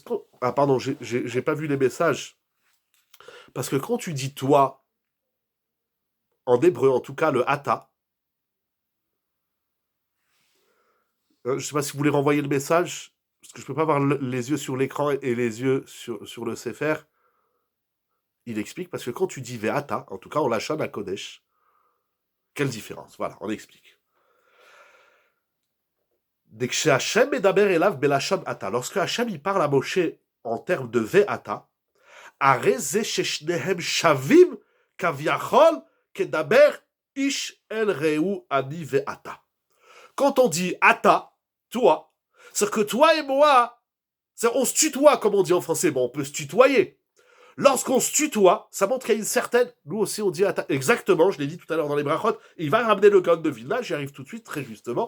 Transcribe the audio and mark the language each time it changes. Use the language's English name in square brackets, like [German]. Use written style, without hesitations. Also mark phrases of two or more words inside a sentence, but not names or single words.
[French] Ah pardon, j'ai pas vu les messages. Parce que quand tu dis toi, en hébreu, en tout cas le Ata, je ne sais pas si vous voulez renvoyer le message, parce que je ne peux pas avoir les yeux sur l'écran et les yeux sur le Sefer. Il explique, parce que quand tu dis Ve'ata, en tout cas en Lachon à Kodesh, quelle différence? Voilà, on explique. Dès que [Hebrew] השם מדבר אליו בלשון אתה, [French] lorsque Hachem il parle à Moshe en termes de Ve'ata, [Hebrew] הרי זה ששניהם שווים כביכול כדבר איש אל רעהו אני ואתה. [French] Quand on dit Ata, toi, c'est que toi et moi, on se tutoie, comme on dit en français. Bon, on peut se tutoyer. Lorsqu'on se tutoie, ça montre qu'il y a une certaine... Nous aussi, on dit Ata. Exactement, je l'ai dit tout à l'heure dans les brachot. Il va ramener le Gaon de Vilna, j'y arrive tout de suite, très justement.